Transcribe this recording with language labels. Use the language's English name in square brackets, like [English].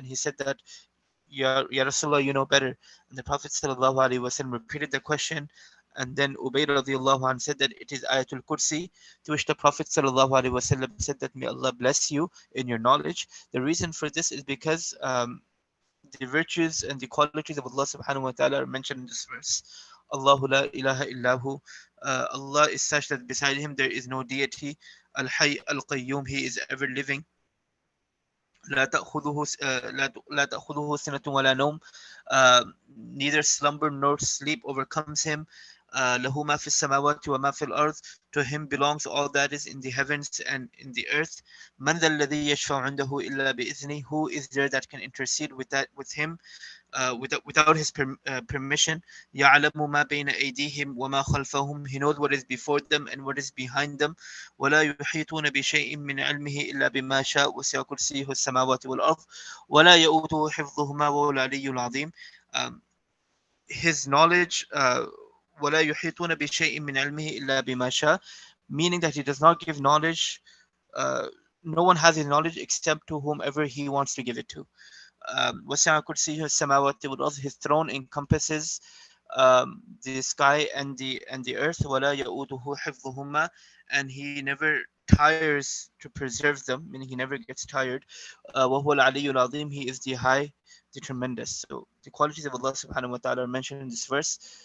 [English] And he said that, Ya Rasulullah, you know better. And the Prophet sallallahu alaihi wasallam repeated the question, and then Ubay radiallahu anhu said that it is Ayatul Kursi, to which the Prophet sallallahu alaihi wasallam said that may Allah bless you in your knowledge. The reason for this is because the virtues and the qualities of Allah subhanahu wa ta'ala are mentioned in this verse. [Arabic] Allahu la ilaha illahu. [English] Allah is such that beside him there is no deity. Al Hayy Al Qayyum, he is ever living. [Arabic] لا تأخذه لا تأخذه سنة ولا نوم. [English] Neither slumber nor sleep overcomes him. [Arabic] له ما في السماوات وما في الأرض. [English] To him belongs all that is in the heavens and in the earth. [Arabic] من ذا الذي يشفع عنده إلا بإذنه. [English] Who is there that can intercede with him without his permission. [Arabic] يعلم ما بين أيديهم وما خلفهم. [English] He knows what is before them and what is behind them. [Arabic] ولا يحيطون بشيء من علمه إلا بما شاء وسع كرسيه السماوات والأرض ولا يؤوده حفظهما وهو العلي العظيم. [English] Um, his knowledge [Arabic] ولا يحيطون بشيء من علمه إلا بما شاء, [English] meaning that he does not give knowledge, uh, no one has his knowledge except to whomever he wants to give it to. [Arabic] وسع كرسيه السماوات والأرض. [English] His throne encompasses the sky and the earth. [Arabic] ولا يؤوده حفظهما. [English] And he never tires to preserve them, meaning he never gets tired. [Arabic] وهو العلي العظيم. [English] He is the high, the tremendous. So the qualities of Allah subhanahu wa ta'ala are mentioned in this verse.